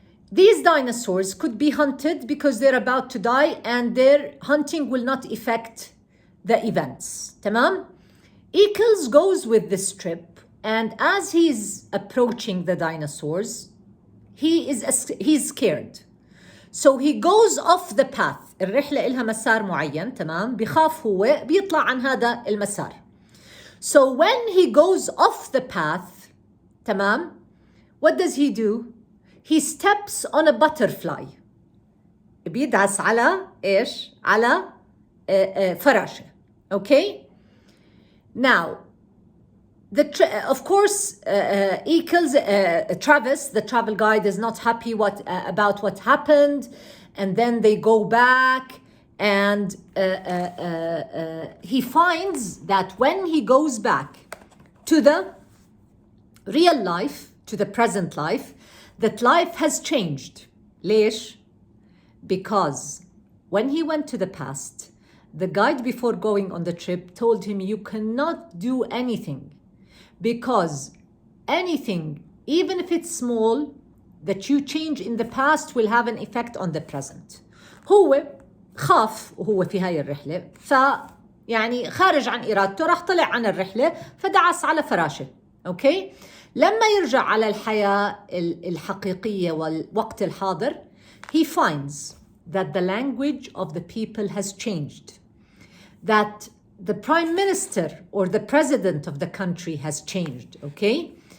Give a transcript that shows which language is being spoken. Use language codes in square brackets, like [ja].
[en] These dinosaurs could be hunted because they're about to die and their hunting will not affect the events, [ar] تمام? [en] Eccles goes with this trip and as he's approaching the dinosaurs, he's scared. So he goes off the path. [ar] الرحلة إلها مسار معين، تمام؟ بخاف هو بيطلع عن هذا المسار. [en] So when he goes off the path, [ar] تمام? [en] What does he do? He steps on a butterfly. [ar] بيدعس على إيش؟ على فراشة. [en] Okay? Now, of course, Eccles, Travis, the travel guide, is not happy about what happened, and then they go back, and he finds that when he goes back to the real life, to the present life, that life has changed. [ar] ليش? [en] Because when he went to the past, the guide before going on the trip told him you cannot do anything because anything, even if it's small, that you change in the past will have an effect on the present. [ar] هو خاف وهو في هاي الرحلة يعني خارج عن إرادته راح طلع عن الرحلة فدعس على فراشة. أوكي؟ لما يرجع على الحياة الحقيقية والوقت الحاضر, [en] he finds that the language of the people has changed, that the prime minister or the president of the country has changed, okay?